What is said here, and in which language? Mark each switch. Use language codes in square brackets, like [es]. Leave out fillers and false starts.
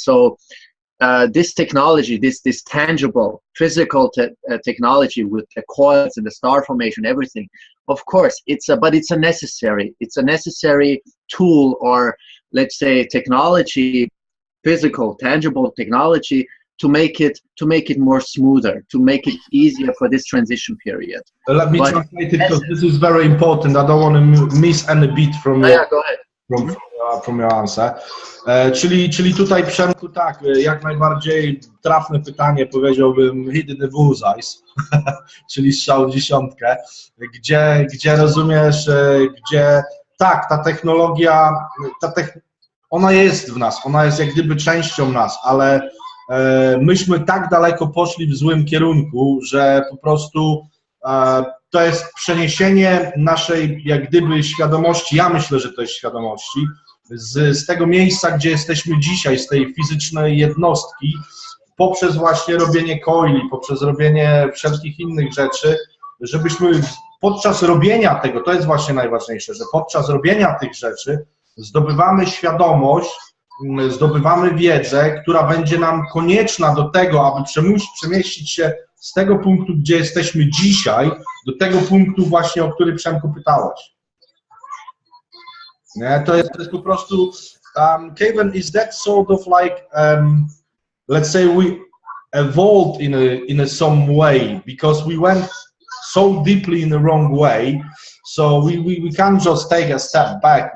[en] So this technology, this tangible, physical technology with the coils and the star formation, everything, of course, but it's a necessary tool, or let's say technology, physical, tangible technology, to make it more smoother, to make it easier for this transition period. Let me translate it because this is very important. I don't want to miss any bit from yeah, go ahead. From your answer. [pl] Czyli tutaj, Przemku, tak, jak najbardziej trafne pytanie, powiedziałbym, [en] hit the bullseye, [pl] czyli strzał w dziesiątkę, gdzie rozumiesz, gdzie tak, ta technologia, ona jest w nas, ona jest jak gdyby częścią nas, ale myśmy tak daleko poszli w złym kierunku, że po prostu to jest przeniesienie naszej jak gdyby świadomości, ja myślę, że to jest świadomości, z tego miejsca, gdzie jesteśmy dzisiaj, z tej fizycznej jednostki, poprzez właśnie robienie coili, poprzez robienie wszelkich innych rzeczy, żebyśmy podczas robienia tego, to jest właśnie najważniejsze, że podczas robienia tych rzeczy zdobywamy świadomość, zdobywamy wiedzę, która będzie nam konieczna do tego, aby przemieścić się z tego punktu, gdzie jesteśmy dzisiaj, do tego punktu właśnie, o który, Przemku, pytałeś. Nie, to jest po prostu, [en] Kevin, is that sort of like, let's say we evolved in a some way because we went so deeply in the wrong way, so we can't just take a step back.